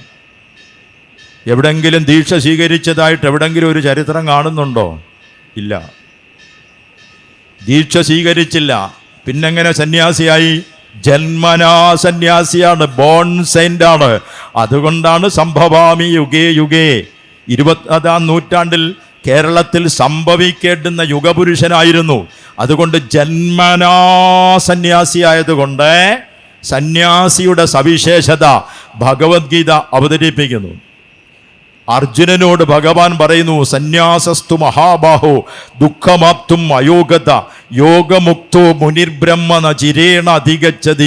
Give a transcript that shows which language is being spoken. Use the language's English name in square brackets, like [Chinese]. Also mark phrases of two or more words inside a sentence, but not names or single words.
[Malayalam] എവിടെങ്കിലും ദീക്ഷ സ്വീകരിച്ചതായിട്ട് എവിടെങ്കിലും ഒരു ചരിത്രം കാണുന്നുണ്ടോ? ഇല്ല. ദീക്ഷ സ്വീകരിച്ചില്ല, പിന്നെങ്ങനെ സന്യാസിയായി? ജന്മനാ സന്യാസിയാണ്, [English] born saint. [Sanskrit] അതുകൊണ്ടാണ് സംഭവാമി യുഗേ യുഗേ. [Malayalam] 20ാം നൂറ്റാണ്ടിൽ കേരളത്തിൽ സംഭവിക്കേണ്ടുന്ന യുഗപുരുഷനായിരുന്നു. അതുകൊണ്ട് ജന്മനാ സന്യാസിയായതുകൊണ്ട് സന്യാസിയുടെ സവിശേഷത ഭഗവത്ഗീത അവതരിപ്പിക്കുന്നു. അർജുനനോട് ഭഗവാൻ പറയുന്നു, [Sanskrit] സന്യാസസ്തു മഹാബാഹോ ദുഃഖമാപ്തും അയോഗത യോഗമുക്തോ മുനിർബ്രഹ്മ നചിരേണ അധിഗച്ഛതി.